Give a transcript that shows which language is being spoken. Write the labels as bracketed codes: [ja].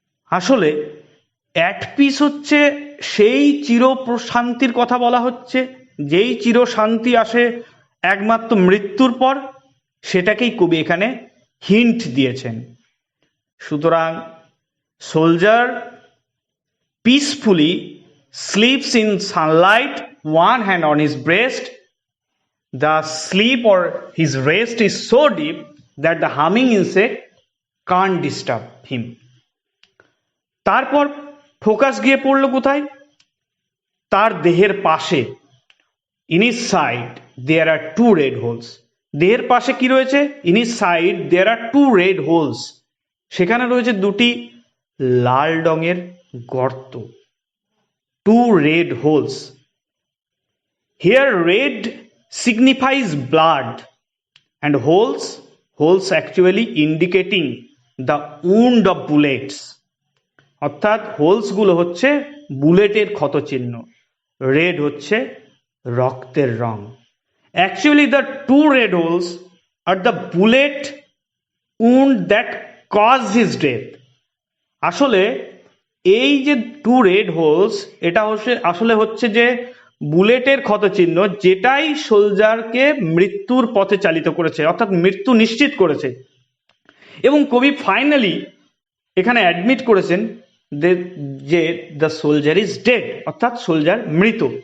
[bn] আসলে at peace হচ্ছে সেই চির শান্তির কথা বলা হচ্ছে, যেই চির শান্তি আসে একমাত্র মৃত্যুর পর, সেটাকেই কবি এখানে হিন্ট দিয়েছেন। সুতরাং [en] Soldier peacefully sleeps in sunlight, one hand on his breast. The sleep or his rest is so deep that the humming insect can't disturb him. [bn] তারপর ফোকাস গিয়ে পড়লো কোথায়? তার দেহের পাশে। [en] In his side there are two red holes. [bn] দেহের পাশে কি রয়েছে? [en] In his side there are two red holes. [bn] সেখানে রয়েছে দুটি লাল রঙের গর্ত, [en] two red holes. Here red signifies blood and holes actually indicating the wound of bullets. [bn] অর্থাৎ হোলস গুলো হচ্ছে বুলেটের ক্ষতচিহ্ন, রেড হচ্ছে রক্তের রং। [en] Actually the two red holes are the bullet wound that caused his death. [bn] আসলে এই যে [en] two red holes, [bn] এটা আসলে হচ্ছে যে বুলেটের ক্ষতচিহ্ন, যেটাই সোলজারকে মৃত্যুর পথে চালিত করেছে, অর্থাৎ মৃত্যু নিশ্চিত করেছে। এবং কবি ফাইনালি এখানে অ্যাডমিট করেছেন যে [en] the soldier is dead, [bn] অর্থাৎ সোলজার মৃত।